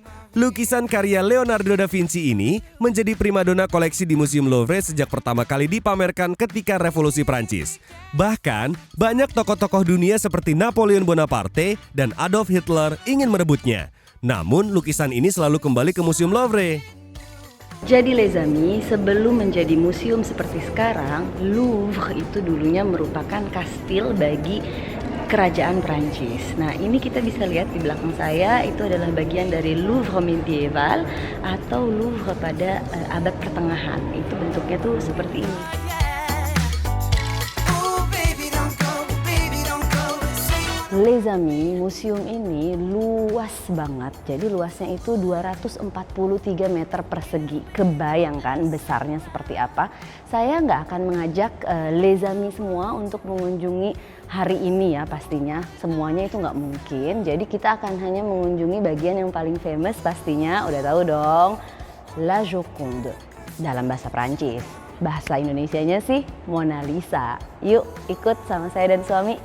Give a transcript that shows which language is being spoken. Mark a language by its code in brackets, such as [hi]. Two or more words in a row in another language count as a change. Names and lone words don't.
[id] Lukisan karya Leonardo da Vinci ini menjadi primadona koleksi di Museum Louvre sejak pertama kali dipamerkan ketika Revolusi Prancis. Bahkan, banyak tokoh-tokoh dunia seperti Napoleon Bonaparte dan Adolf Hitler ingin merebutnya. Namun, lukisan ini selalu kembali ke Museum Louvre. Jadi [fr] les amis, [id] sebelum menjadi museum seperti sekarang, Louvre itu dulunya merupakan kastil bagi kerajaan Prancis. Nah, ini kita bisa lihat di belakang saya, itu adalah bagian dari Louvre médiéval atau Louvre pada abad pertengahan. Itu bentuknya tuh seperti ini. [fr] Les amis, [id] museum ini luas banget. Jadi luasnya itu 243 meter persegi. Kebayangkan besarnya seperti apa? Saya nggak akan mengajak [fr] les amis [id] semua untuk mengunjungi hari ini ya pastinya. Semuanya itu nggak mungkin. Jadi kita akan hanya mengunjungi bagian yang paling famous pastinya. Udah tahu dong, La Joconde dalam bahasa Prancis. Bahasa Indonesianya sih Mona Lisa. Yuk ikut sama saya dan suami.